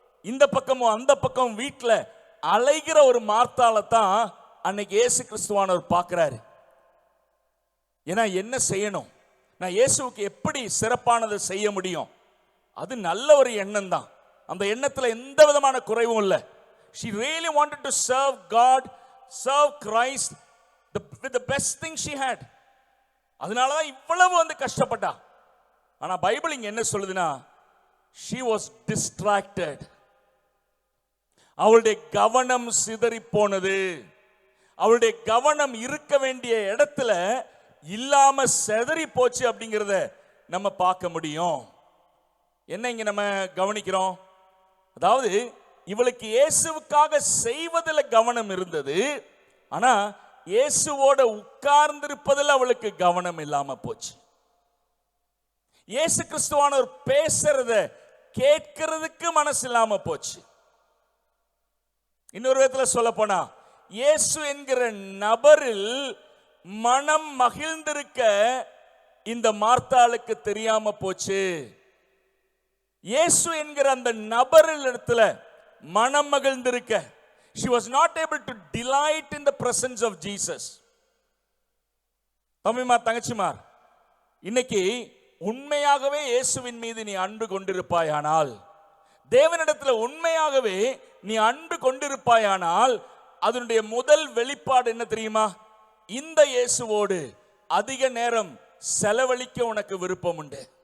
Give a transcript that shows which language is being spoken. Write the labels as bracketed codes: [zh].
[ta] இந்த பக்கமும் அந்த பக்கமும் வீட்டில் அலைகிற ஒரு மார்த்தாளை தான் அன்னைக்கு இயேசு கிறிஸ்துவானவர் பார்க்கிறாரு. ஏன்னா என்ன செய்யணும், நான் இயேசுவுக்கு எப்படி சிறப்பானதை செய்ய முடியும்? அது நல்ல ஒரு எண்ணம் தான், அந்த எண்ணத்தில் எந்த விதமான குறைவும் இல்லை. [en] She really wanted to serve God, serve Christ with the best thing she had. [ta] அதனால தான் இவ்வளவு கஷ்டப்பட்டா. ஆனா பைபிள் இங்க என்ன சொல்லுதுன்னா, [en] she was distracted. [ta] அவளுடைய கவனம் சிதறி போனது. அவளுடைய கவனம் இருக்க வேண்டிய இடத்துல இல்லாம செதறி போச்சு அப்படிங்கிறத நம்ம பார்க்க முடியும். என்ன இங்க நம்ம கவனிக்கிறோம்? அதாவது இவளுக்கு இயேசுவுக்காக செய்வதில் கவனம் இருந்தது, ஆனா இயேசுவோட உட்கார்ந்திருப்பதில் அவளுக்கு கவனம் இல்லாம போச்சு. இயேசு கிறிஸ்துவானவர் பேசுறத கேட்கிறதுக்கு மனசு இல்லாம போச்சு. இன்னொரு விதத்தில் சொல்ல போனா, இயேசு என்கிற நபரில் மனம் மகிழ்ந்திருக்க இந்த மார்த்தாளுக்கு தெரியாம போச்சு. இயேசு என்கிற அந்த நபரில் இடத்துல மனம் மகிழ்ந்திருக்க, [en] she was not able to delight in the presence of Jesus. [ta] தம்பிமார், தங்கச்சிமார், இன்னைக்கு உண்மையாகவே இயேசுவின் மீது நீ அன்பு கொண்டிருப்பாயானால், தேவனிடத்தில் உண்மையாகவே நீ அன்பு கொண்டிருப்பாயானால், அதனுடைய முதல் வெளிப்பாடு என்ன தெரியுமா? இந்த இயேசுவோடு அதிக நேரம் செலவழிக்க உனக்கு விருப்பம் உண்டு.